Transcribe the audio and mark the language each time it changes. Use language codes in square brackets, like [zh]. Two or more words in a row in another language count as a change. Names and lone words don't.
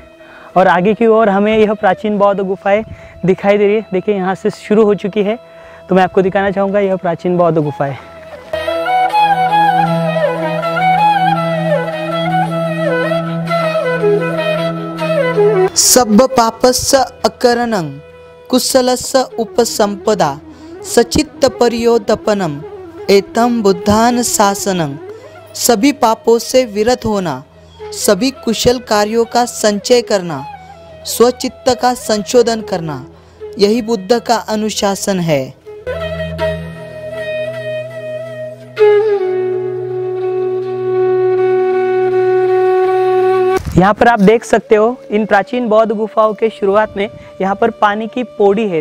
[hi] और आगे की ओर हमें यह प्राचीन बौद्ध गुफाएं दिखाई दे रही है। देखिए, यहाँ से शुरू हो चुकी है। तो मैं आपको दिखाना चाहूँगा यह प्राचीन बौद्ध गुफाएं। [pi] सब पापस्य अकरणं कुशलस्य उपसंपदा सचित्त परियोदपनम एतम बुद्धान शासनं। [hi] सभी पापों से विरत होना, सभी कुशल कार्यों का संचय करना, स्वचित्त का संशोधन करना, यही बुद्ध का अनुशासन है। यहाँ पर आप देख सकते हो, इन प्राचीन बौद्ध गुफाओं के शुरुआत में यहाँ पर पानी की पौड़ी है।